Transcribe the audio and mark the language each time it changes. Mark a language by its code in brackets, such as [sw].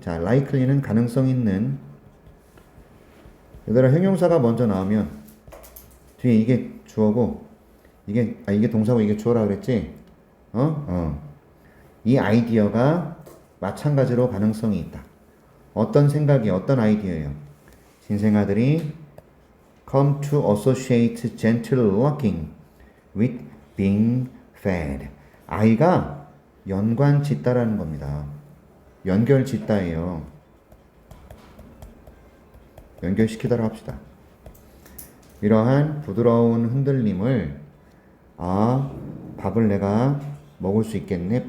[ko] 자, likely는 가능성 있는. 얘들아, 형용사가 먼저 나오면 뒤에 이게 주어고 이게 동사고 이게 주어라 그랬지? 이 아이디어가 마찬가지로 가능성이 있다. 어떤 생각이, 어떤 아이디어예요? 신생아들이 [en] come to associate gentle rocking with being fed. [ko] 아이가 연관 짓다라는 겁니다. 연결 짓다예요. 연결시키다라고 합시다. 이러한 부드러운 흔들림을 밥을 내가 먹을 수 있겠네.